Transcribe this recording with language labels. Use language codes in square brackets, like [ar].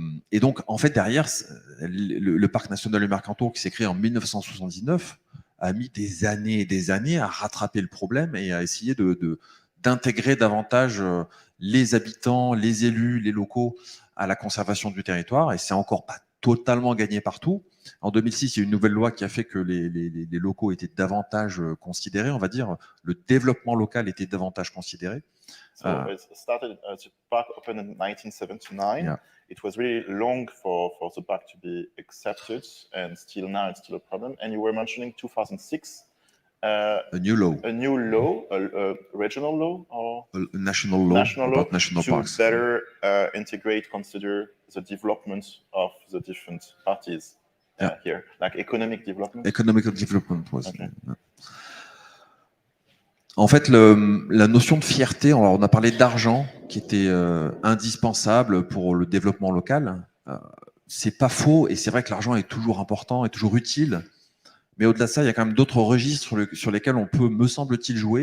[fr] Et donc, en fait, derrière, le Parc national du Mercantour, qui s'est créé en 1979, a mis des années et des années à rattraper le problème et à essayer d'intégrer davantage les habitants, les élus, les locaux à la conservation du territoire. Et c'est encore pas totalement gagné partout. En 2006, il y a une nouvelle loi qui a fait que les locaux étaient davantage considérés, on va dire, le développement local était davantage considéré. [en] So it started, the park opened in 1979. Yeah. It was really long for the park to be accepted, and still now it's still a problem. And you were mentioning 2006. A new law. A new law, a regional law, or a national law about national parks. To better integrate, consider the development of the different parties here, like economic development. Economic development was. Okay. [fr] En fait, la notion de fierté, alors on a parlé d'argent qui était indispensable pour le développement local. C'est pas faux, et c'est vrai que l'argent est toujours important, est toujours utile. Mais au-delà de ça, il y a quand même d'autres registres sur lesquels on peut, me semble-t-il, jouer.